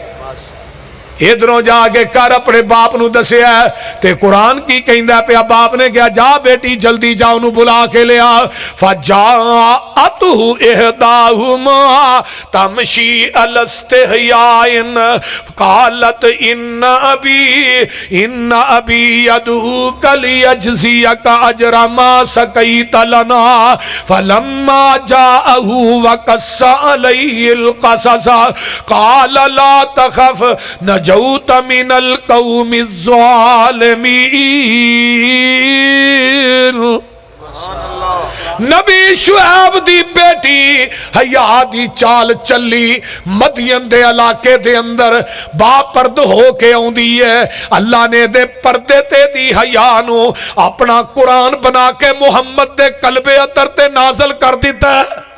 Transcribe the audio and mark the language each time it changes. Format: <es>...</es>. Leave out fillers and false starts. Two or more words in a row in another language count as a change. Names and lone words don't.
<pa>ادھروں جا کے کر اپنے باپ نوں دسیا تے قرآن کی کہندا پیا، باپ نے کہا جا بیٹی جلدی جا انہوں نے بلا کے لیا.</pa> <ar>فجاءته إحداهما تمشي على استحياء قالت إن أبي يدعوك ليجزيك أجر ما سقيت لنا فلما جاءه وقص عليه القصص قال لا تخف نجوت من القوم الظالمين.</ar> <pa>نبی شعیب دی بیٹی حیا دی چال چلی مدین دے علاقے دے اندر باپردہ ہو کے آؤندی ہے. اللہ نے دے پردے تے دی حیا نوں اپنا قرآن بنا کے محمد دے قلب اندر تے نازل کر دتا ہے.</pa>